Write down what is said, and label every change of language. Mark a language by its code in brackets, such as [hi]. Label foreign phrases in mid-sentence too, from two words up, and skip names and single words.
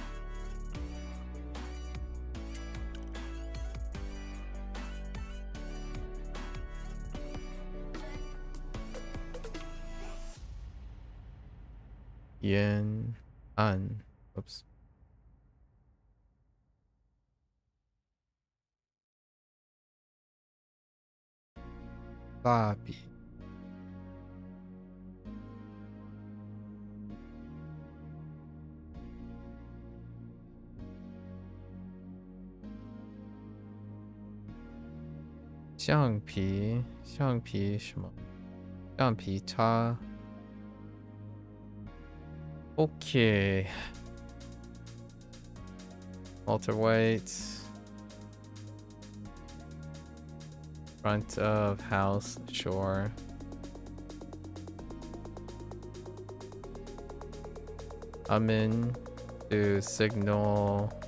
[zh] Yan an. Oops. Babi. 橡皮什么？橡皮擦。Okay. [en] Welterweight. Front of house, sure. I'm in to signal.